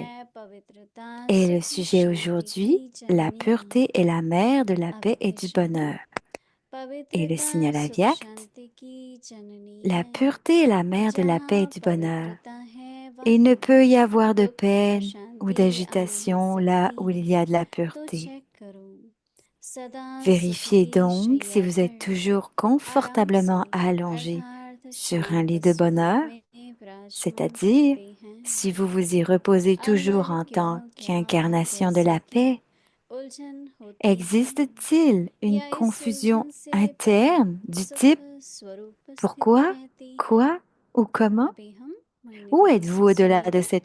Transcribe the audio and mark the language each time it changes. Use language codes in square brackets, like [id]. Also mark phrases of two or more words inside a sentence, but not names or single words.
[fr] Et le sujet aujourd'hui, la pureté est la mère de la paix et du bonheur. Et le signal Avyakt, la pureté est la mère de la paix et du bonheur. Il ne peut y avoir de [hi] दुख [fr] peine ou [hi] अशांति आनंद [fr] d'agitation là où il y a de la [hi] सभी तो [fr] pureté. [hi] चेक करो सदा [fr] Vérifiez [hi] सुखी [fr] donc si [hi] शैया [fr] vous êtes [hi] पर [fr] toujours [hi] आराम से [fr] confortablement allongé [hi] अर्थार्थ [fr] sur un lit [hi] शांत [fr] de [hi] स्वरूप [fr] bonheur, [hi] में विराजमान [fr] c'est-à-dire [hi] करते हैं [fr] si vous vous y reposez toujours [hi] अंदर [fr] en [hi] क्यों [fr] tant [hi] क्या [fr] qu'incarnation de [hi] कैसे [fr] la [hi] की [fr] paix. [hi] उलझन होती है [fr] Existe-t-il une [hi] या इस [fr] confusion [hi] उलझन से परे [fr] interne du [hi] सुख [fr] type [hi] स्वरूप स्थिति [fr] pourquoi, [hi] रहती है [fr] quoi ou comment? [hi] अभी हम [fr] Ou [hi] मणिमुकुट [fr] êtes-vous [hi] से [fr] au-delà de [hi] सुनेंगे